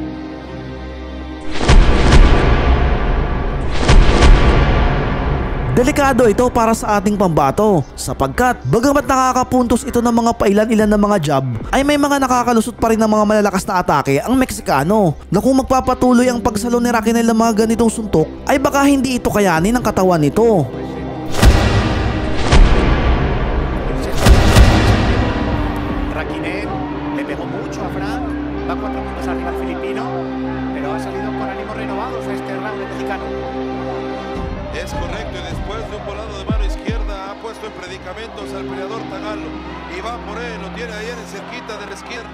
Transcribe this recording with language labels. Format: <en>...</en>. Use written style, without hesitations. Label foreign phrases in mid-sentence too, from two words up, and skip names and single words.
<tl>Delikado ito para sa ating pambato sapagkat bagamat nakakapuntos ito ng mga pailan-ilan na mga jab ay may mga nakakalusot pa rin ng mga malalakas na atake ang Meksikano na kung magpapatuloy ang pagsalo ni Raquinel ng mga ganitong suntok ay baka hindi ito kayanin ng katawan nito.</tl> <es>Raquinel le pegó mucho a Frank, va 4 puntos arriba al filipino, pero ha salido con ánimos renovados a este round el mexicano. Es correcto, y después de un volado de mano izquierda ha puesto en predicamentos al peleador Tagalo y va por él, lo tiene ahí en cerquita del izquierdo.</es>